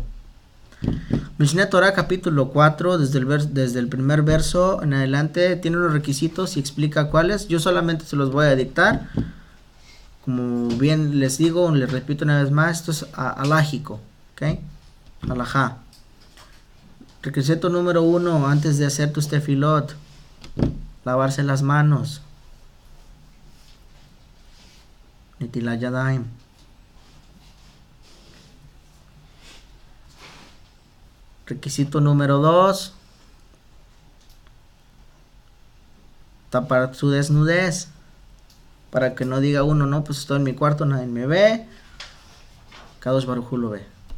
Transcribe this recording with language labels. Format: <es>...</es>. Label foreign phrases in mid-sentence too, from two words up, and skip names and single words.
<es>Mishneh Torah capítulo 4, desde el primer verso en adelante, tiene unos requisitos y explica cuáles. Yo solamente se los voy a dictar. Como bien les digo, les repito una vez más, esto es alágico. ¿Ok? Alajá. Requisito número 1, antes de hacer tus tefilot, lavarse las manos.</es> <he>נטילת ידיים.</he> <es>Requisito número 2, tapar su desnudez, para que no diga uno, no, pues estoy en mi cuarto, nadie me ve, Kadosh Baruj Hu lo ve.</es>